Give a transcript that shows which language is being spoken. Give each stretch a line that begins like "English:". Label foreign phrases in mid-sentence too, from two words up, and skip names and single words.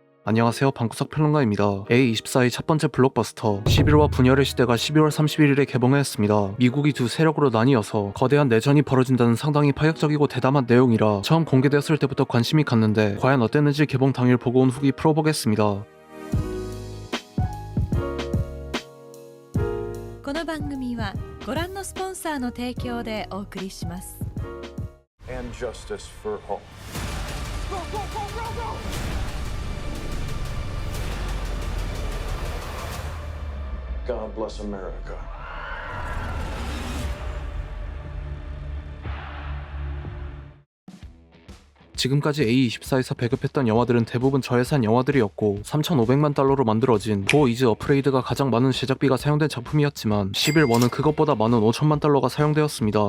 Korean: 안녕하세요, 방구석 평론가입니다. A24의 첫 번째 블록버스터 11화 분열의 시대가 12월 31일에 개봉하였습니다. 미국이 두 세력으로 나뉘어서 거대한 내전이 벌어진다는 상당히 파격적이고 대담한 내용이라 처음 공개되었을 때부터 관심이 갔는데 과연 어땠는지 개봉 당일 보고 온 후기 풀어보겠습니다.
Japanese: この番組はご覧のスポンサーの提供でお送りします。
English: and justice for all. Go, go, go, go, go! God bless America.
Korean: 지금까지 A24에서 배급했던 영화들은 대부분 저예산 영화들이었고 3,500만 달러로 만들어진 고 이즈 어프레이드가 가장 많은 제작비가 사용된 작품이었지만 11원은 그것보다 많은 5천만 달러가 사용되었습니다.